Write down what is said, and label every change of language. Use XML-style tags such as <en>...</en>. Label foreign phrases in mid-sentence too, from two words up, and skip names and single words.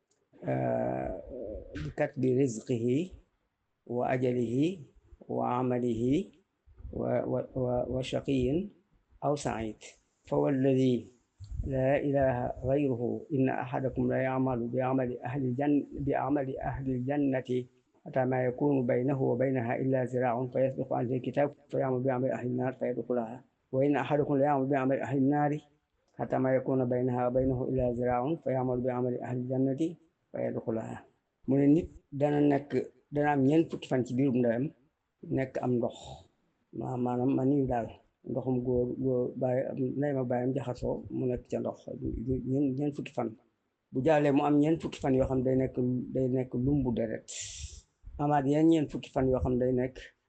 <ar>بكتب رزقه وأجله وعمله وشقي أو سعيد فوالذي لا إله غيره إن أحدكم ليعمل بعمل أهل الجنة حتى ما يكون بينه وبينها إلا ذراع فيسبق عليه الكتاب فيعمل بعمل أهل النار فيدخلها وإن أحدكم ليعمل بعمل أهل النار حتى ما يكون بينها وبينه إلا ذراع فيعمل بعمل أهل الجنة فيدخلها</ar> <wo>mu ne nit dana am ñeent fukki fan ci biirum ndeyam nekk am ndox maanaam man ni daal ndoxum góor ndey ma bàyyam jaxasoo mu nekk ca ndox ñeent fukki fan bu jàllee mu am ñeent fukki fan yoo xam day nekk lumbu deret amaat yeneen ñeent fukki fan yoo xam day nekk</wo>